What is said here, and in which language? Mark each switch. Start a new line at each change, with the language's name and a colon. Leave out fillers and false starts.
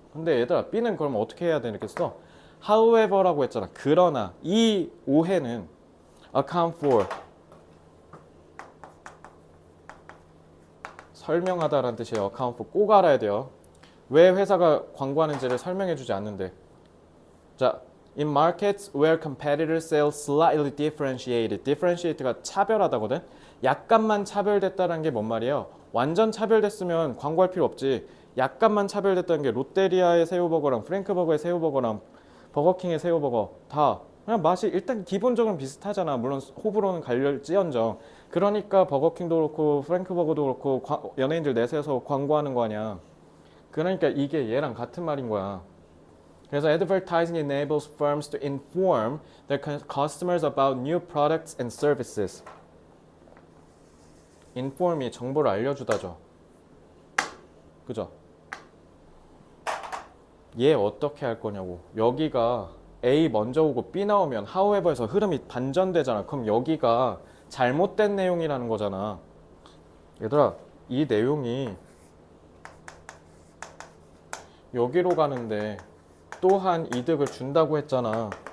Korean: 근데 얘들아 B는 그럼 어떻게 해야 되겠어? however라고 했잖아. 그러나 이 오해는 account for 설명하다라는 뜻이에요. account for 꼭 알아야 돼요. 왜 회사가 광고하는지를 설명해 주지 않는데.
English: 자, in markets where competitors sell slightly differentiated.
Korean: differentiate가 차별하다거든. 약간만 차별됐다는 게 뭔 말이에요? 완전 차별됐으면 광고할 필요 없지. 약간만 차별됐다는 게 롯데리아의 새우버거랑 프랭크버거의 새우버거랑 버거킹의 새우버거 다 그냥 맛이 일단 기본적으로 비슷하잖아. 물론 호불호는 갈릴지언정. 그러니까 버거킹도 그렇고 프랭크버거도 그렇고 연예인들 내세워서 광고하는 거 아니야. 그러니까 이게 얘랑 같은 말인 거야.
English: 그래서 advertising enables firms to inform their customers about new products and services.
Korean: inform이 정보를 알려주다죠. 그죠? 얘 어떻게 할 거냐고. 여기가 A 먼저 오고 B 나오면 however에서 흐름이 반전되잖아. 그럼 여기가 잘못된 내용이라는 거잖아. 얘들아, 이 내용이 여기로 가는데 또한 이득을 준다고 했잖아.